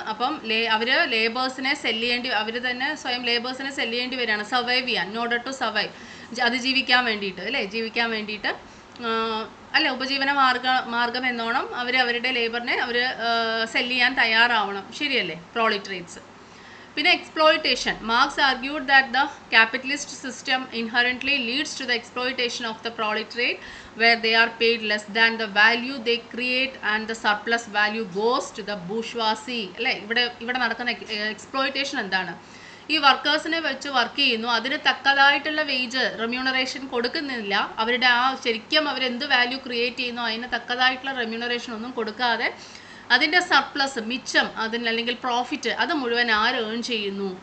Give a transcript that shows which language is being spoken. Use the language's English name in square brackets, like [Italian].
[Malayalam] അപ്പം അവർ ലേബേഴ്സിനെ അവർ തന്നെ സ്വയം ലേബേഴ്സിനെ സെല്ല് ചെയ്യേണ്ടി വരികയാണ് സർവൈവ് ചെയ്യാൻ, [English] in order to survive, [Malayalam] അതിജീവിക്കാൻ വേണ്ടിയിട്ട് അല്ലേ, ജീവിക്കാൻ വേണ്ടിയിട്ട് അല്ല, ഉപജീവന മാർഗം എന്നോണം അവരുടെ ലേബറിനെ അവർ സെല്ല് ചെയ്യാൻ തയ്യാറാവണം. ശരിയല്ലേ? പ്രോളിറ്ററേറ്റ്സ്. പിന്നെ exploitation. [English] Marx argued that the capitalist system inherently leads to the exploitation of the proletariat where they are paid less than the value they create and the surplus value goes to the bourgeoisie [Malayalam] അല്ലേ. ഇവിടെ നടക്കുന്ന exploitation എന്താണ്? ഈ വർക്കേഴ്സിനെ വെച്ച് work ചെയ്യുന്നു, അതിന് തക്കതായിട്ടുള്ള wage remuneration കൊടുക്കുന്നില്ല. അവരുടെ ശരിക്കും അവരെന്ത് വാല്യൂ ക്രിയേറ്റ് ചെയ്യുന്നു അതിന് തക്കതായിട്ടുള്ള റെമ്യൂണറേഷൻ ഒന്നും കൊടുക്കാതെ അതിൻ്റെ സർപ്ലസ്, മിച്ചം, അല്ലെങ്കിൽ പ്രോഫിറ്റ്, അത് മുഴുവൻ ആര് ഏൺ ചെയ്യുന്നു?